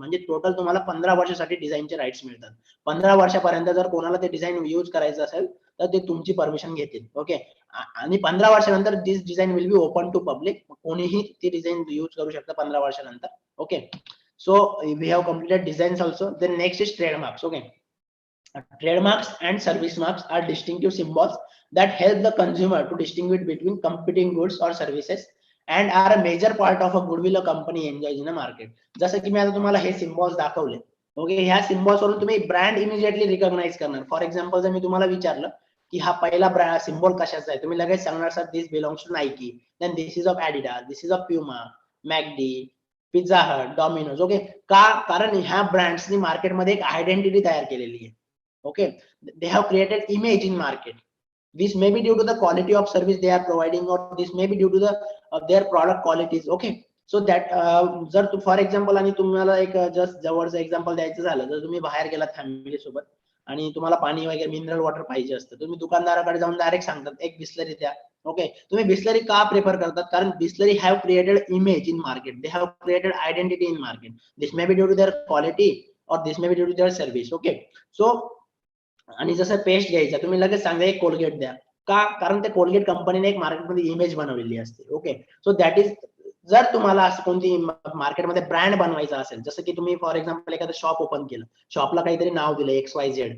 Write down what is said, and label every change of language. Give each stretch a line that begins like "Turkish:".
Marathi: म्हणजे टोटल तुम्हाला 15 वर्षासाठी डिझाईनचे राईट्स मिळतात. 15 वर्षापर्यंत जर कोणाला ते डिझाईन यूज करायचं असेल तर ते तुमची परमिशन घेतील. ओके, आणि 15 वर्षानंतर
English: this design will be open to public,
Marathi: कोणीही ती डिझाईन यूज करू शकतं 15 वर्षानंतर.
English: Okay, so we have completed designs also. Then next is trademarks. Okay, trademarks and service marks are distinctive symbols that help the consumer to distinguish between competing goods or services and are a major part of a goodwill a company enjoys in a market.
Marathi: जसं की मी आता तुम्हाला हे symbols दाखवले. Okay, ह्या symbols वरून तुम्ही brand immediately recognise करणार. फॉर एक्झाम्पल जर मी तुम्हाला विचारलं की हा पहिला ब्रँड सिम्बॉल कशाचा आहे, तुम्ही लगेच सांगणार sir
English: this belongs to Nike, then this is of Adidas, this is of Puma,
Marathi: मॅकडी, Pizza Hut, Domino's. Okay, का? कारण ह्या ब्रँड्सनी मार्केटमध्ये एक आयडेंटिटी तयार केलेली आहे.
English: Okay, they have created image in market. This may be due to the quality of service they are providing, or this may be due to the their product qualities. Okay, so that
Marathi: जर for example आणि तुम्हाला एक just जवळचं example द्यायचं झालं, जर तुम्ही बाहेर गेलात फॅमिली सोबत आणि तुम्हाला पाणी वगैरे मिनरल वॉटर पाहिजे असतं, तुम्ही दुकानदाराकडे जाऊन डायरेक्ट सांगतात एक बिस्लरी द्या. ओके, तुम्ही बिस्लरी का प्रेफर करतात?
English: कारण Bisleri have created image in market, they have created identity in market. This may be due to their quality और this may be due to their service.
Marathi: Okay, so आणि जसं पेस्ट घ्यायचा, तुम्ही लगेच सांगा एक कोलगेट द्या. का? कारण ते कोलगेट कंपनीने एक मार्केटमध्ये इमेज बनवलेली असते.
English: okay, so that is,
Marathi: जर तुम्हाला असं कोणती मार्केटमध्ये ब्रँड बनवायचा असेल, जसं की तुम्ही फॉर एक्झाम्पल एखादं शॉप ओपन केलं, शॉपला काहीतरी नाव दिलं XYZ.